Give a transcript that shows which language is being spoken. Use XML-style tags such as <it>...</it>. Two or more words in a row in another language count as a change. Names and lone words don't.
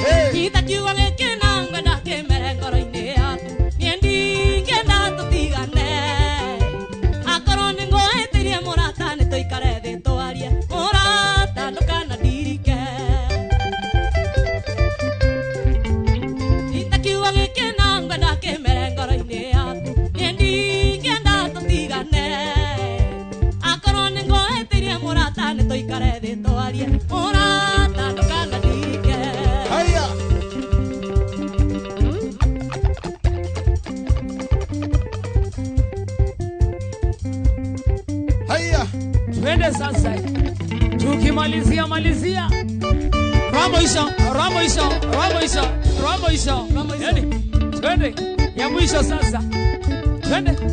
<ki>kita kiuga gikina ngwenda kimere ngoro-ini yaku niendi ngenda tutigane akorwo ni ngwetirie murata ni tuikare thi twarie murata ndukana ndirike kita kiuga gikina ngwenda kimere ngoro-ini yaku niendi ngenda tutigane akorwo ni ngwetirie murata ni tuikare thi twarie murata ndukana ndirike</ki> <sw>haya twende sasa tukimalizia Ramo yani twende ya mwisho sasa twende</sw>